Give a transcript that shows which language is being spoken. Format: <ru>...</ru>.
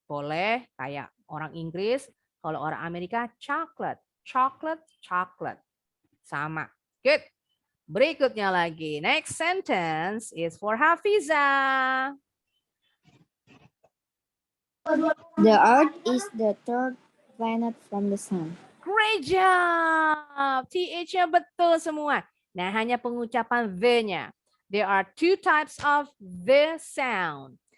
<id>Boleh kayak orang Inggris, kalau orang Amerika chocolate. Chocolate. Sama. Good. Berikutnya lagi.</id> <en>Next sentence is for Hafiza. The Earth is the third planet from the sun. Great job.</en> <id>TH-nya betul semua. Nah, hanya pengucapan the-nya.</id> <en>There are two types of the sound.</en>